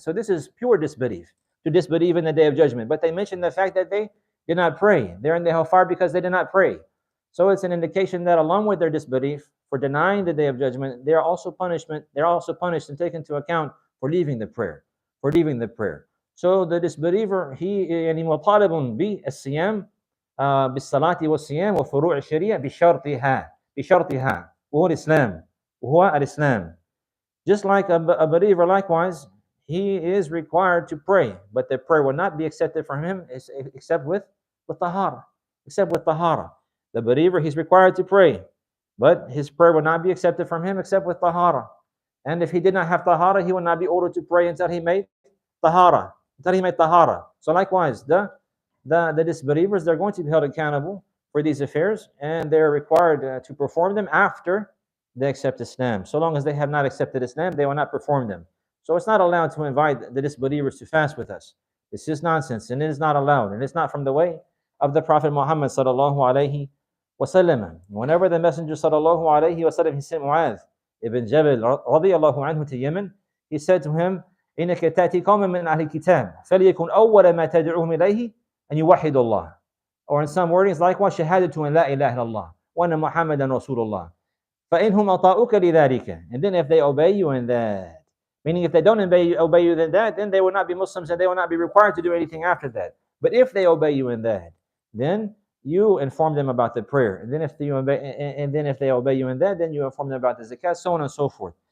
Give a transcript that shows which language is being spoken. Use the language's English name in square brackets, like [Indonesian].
[English] So this is pure disbelief, to disbelieve in the day of judgment. But they mentioned the fact that they did not pray. They're in the hellfire because they did not pray. So it's an indication that along with their disbelief for denying the day of judgment, they're also punished and taken into account for leaving the prayer. So the disbeliever, he [Arabic] يعني مطالب بالصيام بالصلاة والصيام وفروع الشريعة بشرطها وهو الإسلام. [English] Just like a believer, likewise, he is required to pray, but the prayer will not be accepted from him except with tahara. The believer, he's required to pray, but his prayer will not be accepted from him except with tahara. And if he did not have tahara, he will not be ordered to pray until he made tahara. So likewise, the disbelievers, they're going to be held accountable for these affairs, and they're required to perform them after they accept Islam. So long as they have not accepted Islam, they will not perform them. So it's not allowed to invite the disbelievers to fast with us. It's just nonsense, and it is not allowed, and it's not from the way of the Prophet Muhammad sallallahu alaihi wasallam. Whenever the Messenger sallallahu alaihi wasallam, he sent Mu'adh ibn Jabal radiyallahu anhu to Yemen, he said to him, [Arabic] إنك تأتي قوما من أهل الكتاب فليكن أول ما تدعوهم إليه أن يوحدوا الله. [English] Or in some wordings, likewise, [Arabic] شهادة أن لا إله إلا الله وأن محمدا رسول الله. فإنهم أطاؤوك لذلك. [English] And then if they obey you in that, meaning if they don't obey you in that, then they will not be Muslims and they will not be required to do anything after that. But if they obey you in that, then you inform them about the prayer. And then if they obey you in that, then you inform them about the zakat, so on and so forth.